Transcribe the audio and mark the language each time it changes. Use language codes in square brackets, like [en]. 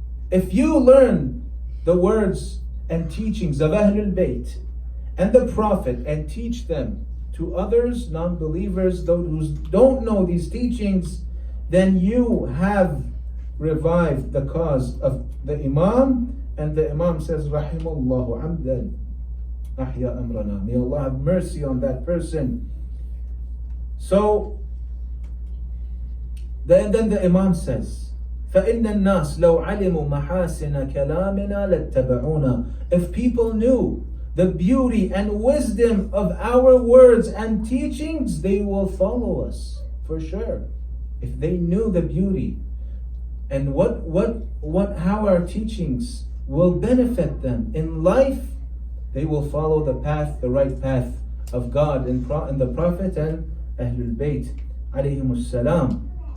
[en] If you learn the words and teachings of Ahlul Bayt and the Prophet and teach them to others, non-believers, those who don't know these teachings, then you have revived the cause of the Imam. And the Imam says, [ar] Rahimallahu amdan ahya amrana. [en] May Allah have mercy on that person. [ar] So, then the Imam says, فَإِنَّ النَّاسِ لَوْ عَلِمُوا مَحَاسِنَ كَلَامِنَا لَاتَّبَعُونَا. [en] If people knew the beauty and wisdom of our words and teachings, they will follow us, for sure. If they knew the beauty and how our teachings will benefit them in life, they will follow the path, the right path of God and the Prophet and Ahlul Bayt alayhimus salam.